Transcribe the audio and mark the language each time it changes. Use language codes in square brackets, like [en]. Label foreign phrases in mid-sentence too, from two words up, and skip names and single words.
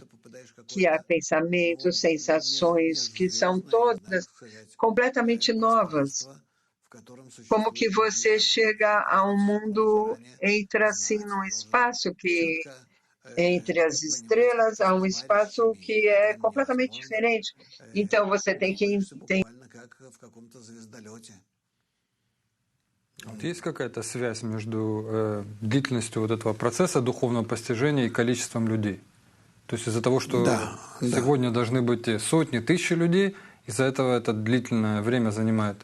[pt] Que há pensamentos, sensações, que são todas completamente novas. Como que você chega a um mundo, entra assim num espaço que entre as estrelas, há um espaço que é completamente diferente. Então você tem que entender. [ru] Вот есть какая-то связь между длительностью вот этого процесса духовного постижения и количеством людей? То есть из-за того, что сегодня должны быть сотни, тысячи людей, из-за этого это длительное время занимает.